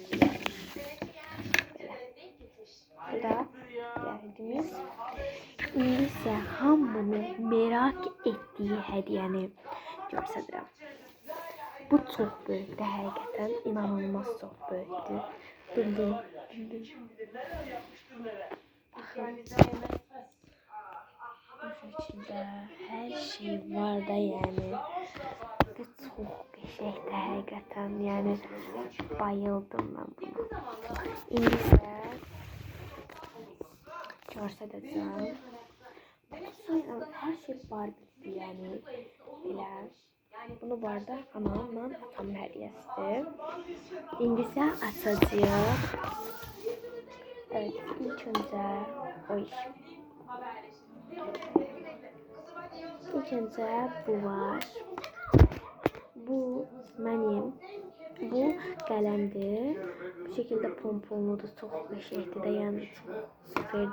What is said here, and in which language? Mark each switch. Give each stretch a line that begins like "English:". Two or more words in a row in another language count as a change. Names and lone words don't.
Azerbaijani: Bu da gəldiyimiz. İndi isə hamının merak etdiyi hədiyəni göstərirəm.
Turkish: Bu çok büyüktü hakikaten, inanılmaz çok büyüktü. Bildim. Bakın. Bu şekilde her şey var da yani. Bu çok qəşəngdir hakikaten, yani bayıldım ben buna.
Azerbaijani: İndi isə göstərəcəm.
Turkish: Her şey Barbie'di yani.
Azerbaijani: Elə.
Turkish: Bunu bu arada anamla atamın hediyesidir.
Azerbaijani: İndi isə açacağıq.
Turkish: Evet, ilk önce İlk önce bu var. Bu benim. Bu kalemdir. Bu şekilde pomponludur. Çok
Azerbaijani: qəşəngdir də, yəni
Turkish: çok süperdir.